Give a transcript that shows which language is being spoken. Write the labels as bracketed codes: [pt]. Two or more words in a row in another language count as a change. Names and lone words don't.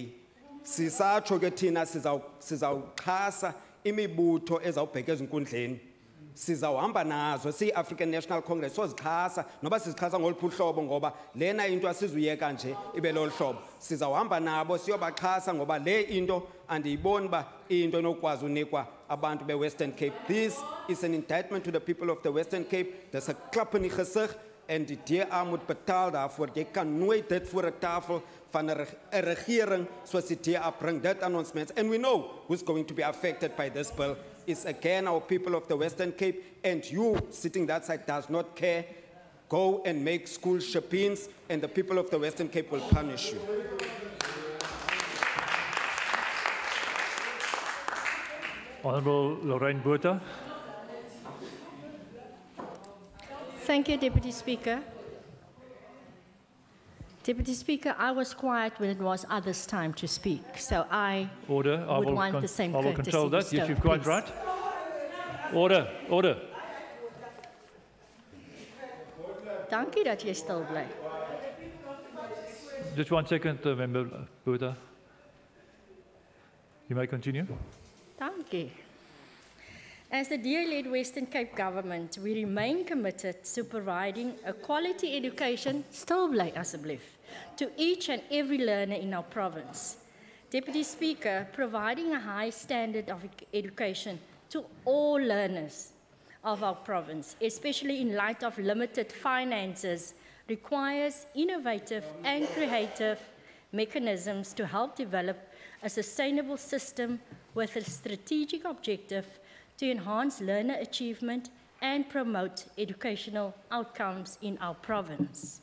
[zu] Sisatsho ke thina sizawuxhasa imibutho ezawubheka ezinkundleni. Sizawuhamba nazo siyi-African National Congress sozixhasa noba sizixhasa ngoluphi uhlobo ngoba lena into asizuyeka nje ibe lolu hlobo. [xh] Sizawuhamba nabo siyobaxhasa ngoba le into andiyiboni uba into enokwazi unikwa abantu be-Western Cape. [en] This is an indictment to the people of the Western Cape. [af] Dis 'n klap in die gesig en die DA moet betaal daarvoor. Jy kan nooit dit voor 'n tafel van 'n regering soos die DA bring dit aan ons mense. [en] And we know who's going to be affected by this bill. Is again our people of the Western Cape, and you sitting that side does not care. Go and make school shapings, and the people of the Western Cape will punish you. Honourable Lorraine Botha. Thank you, Deputy Speaker. Deputy Speaker, I was quiet when it was others' time to speak, so I would want the same courtesy. I will control that. Yes, you're quite right. Order. [af] Dankie dat jy stil bly. [en] Just 1 second, Member Botha. You may continue. Thank you. As the DA-led Western Cape government, we remain committed to providing a quality education, [af] still bly asseblief, [en] to each and every learner in our province. Deputy Speaker, providing a high standard of education to all learners of our province, especially in light of limited finances, requires innovative and creative mechanisms to help develop a sustainable system with a strategic objective to enhance learner achievement and promote educational outcomes in our province.